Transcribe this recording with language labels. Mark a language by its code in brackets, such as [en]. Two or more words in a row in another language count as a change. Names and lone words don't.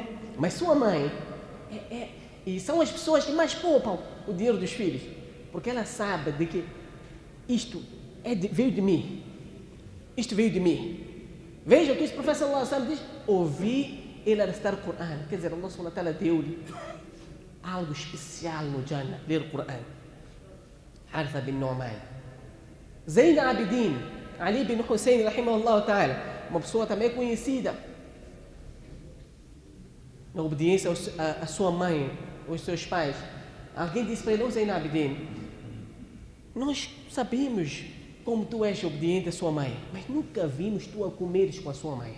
[pt] Mas sua mãe, e são as pessoas que mais poupam o dinheiro dos filhos, porque ela sabe de que isto veio de mim. Isto veio de mim. Veja o que o professor Allah Sam diz: ouvi ele a recitar o Corão. Quer dizer, [ar] الله سبحانه وتعالى [pt] deu-lhe algo especial no Jannah, ler o Corão. Haritha bin Nu'man. Zayn Abidin, Ali bin Hussein, [ar] رحمه الله تعالى, [pt] uma pessoa também conhecida na obediência à sua mãe, aos seus pais. Alguém disse para ele: Zayn Abidin, nós sabemos como tu és obediente à sua mãe, mas nunca vimos tu a comeres com a sua mãe.